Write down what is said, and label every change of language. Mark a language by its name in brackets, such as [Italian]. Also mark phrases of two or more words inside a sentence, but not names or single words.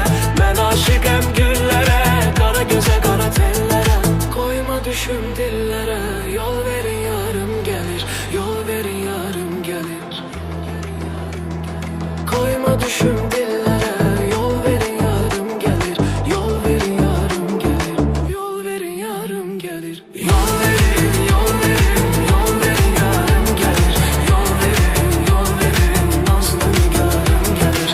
[Azerbaijani] Mən aşiqəm güllərə, qara gözə, qara tellərə. Qoyma düşüm dillərə, yol verin yarım gəlir, yol verin yarım gəlir. [Turkish] Koyma düşüm dillere, yol verin yarım gelir, yol verin yarım gelir, yol verin yarım gelir. Yol verin, yol verin, yol verin yarım gelir. Yol verin, nazlı nigarım gelir.